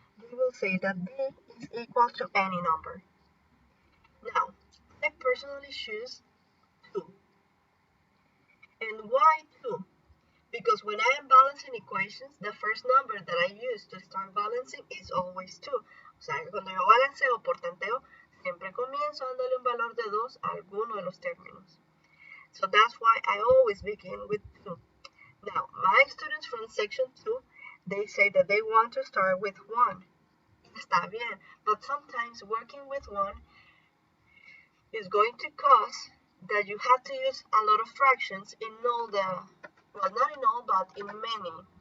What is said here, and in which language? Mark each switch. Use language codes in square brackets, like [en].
[en] We will say that D is equal to any number. Now, I personally choose 2. And why 2? Because when I am balancing equations, the first number that I use to start balancing is always 2. [es] O sea, cuando yo balanceo por tanteo, siempre comienzo dándole un valor de 2 a alguno de los términos. [en] So that's why I always begin with 2. Now, my students from section 2, they say that they want to start with 1. Está bien, but sometimes working with 1 is going to cause that you have to use a lot of fractions in all the, well, not in all, but in many.